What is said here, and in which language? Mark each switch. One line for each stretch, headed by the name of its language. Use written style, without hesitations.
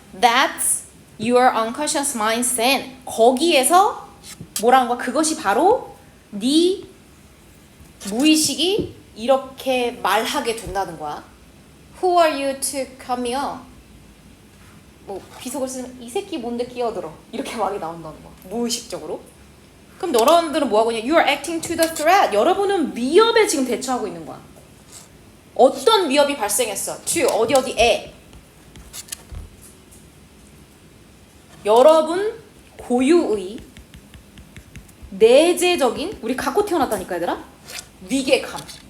English: That's your unconscious mind saying.
Korean: 거기에서 뭐라는 거야? 그것이 바로 네 무의식이 이렇게 말하게 된다는 거야.
English: Who are you to come here?
Korean: 뭐 비속을 쓰면 이 새끼 뭔데 끼어들어. 이렇게 말이 나온다는 거야. 무의식적으로. 그럼 여러분들은 뭐하고 있냐?
English: You are acting to the threat.
Korean: 여러분은 위협에 지금 대처하고 있는 거야. 어떤 위협이 발생했어? to 어디에? 여러분 고유의 내재적인, 우리 갖고 태어났다니까 얘들아? 위계감.